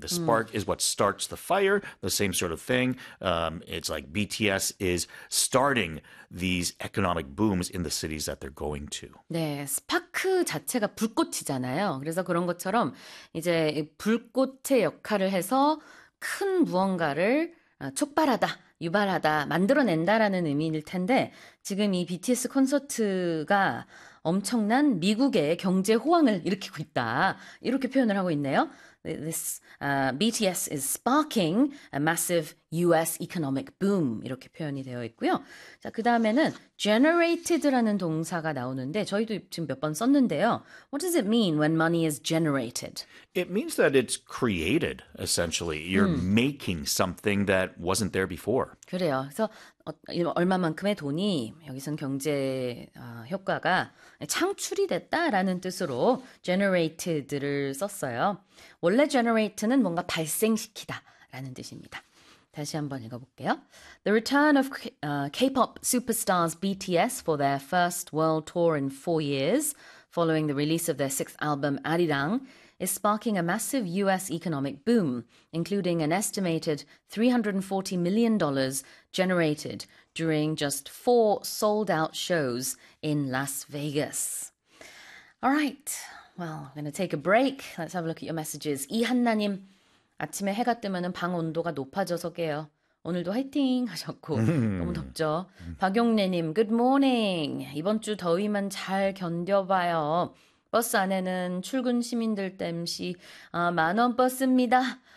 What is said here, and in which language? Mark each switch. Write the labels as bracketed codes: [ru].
[en] The spark is what starts the fire, the same sort of thing. It's like BTS is starting these economic booms in the cities that they're going to. [ko] 네, 스파크 자체가 불꽃이잖아요. 그래서 그런 것처럼 이제 불꽃의 역할을 해서 큰 무언가를 촉발하다, 유발하다, 만들어낸다라는 의미일 텐데 지금 이 BTS 콘서트가 엄청난 미국의 경제 호황을 일으키고 있다. 이렇게 표현을 하고 있네요. [en] This, BTS is sparking a massive US economic boom. [ko] 이렇게 표현이 되어 있고요. 자, 그 다음에는 generated라는 동사가 나오는데 저희도 지금 몇 번 썼는데요. [en] What does it mean when money is generated? It means that it's created, essentially. You're making something that wasn't there before. [ko] 그래요. 그래서 얼마만큼의 돈이 여기선 경제 효과가 창출이 됐다라는 뜻으로 generated를 썼어요. 원래 generate는 뭔가 발생시키다라는 뜻입니다. 다시 한번 읽어볼게요. [en] The return of K-pop superstars BTS for their first world tour in 4 years, following the release of their 6th album Arirang, is sparking a massive U.S. economic boom, including an estimated $340 million generated during just 4 sold-out shows in Las Vegas. All right, well, I'm going to take a break. Let's have a look at your messages. [ko] 이한나님, 아침에 해가 뜨면 방 온도가 높아져서 깨요. 오늘도 화이팅 하셨고 너무 덥죠. 박용래님, [en] good morning. [ko] 이번 주 더위만 잘 견뎌봐요. 버스 안에는 출근 시민들 땜시 만원 버스입니다.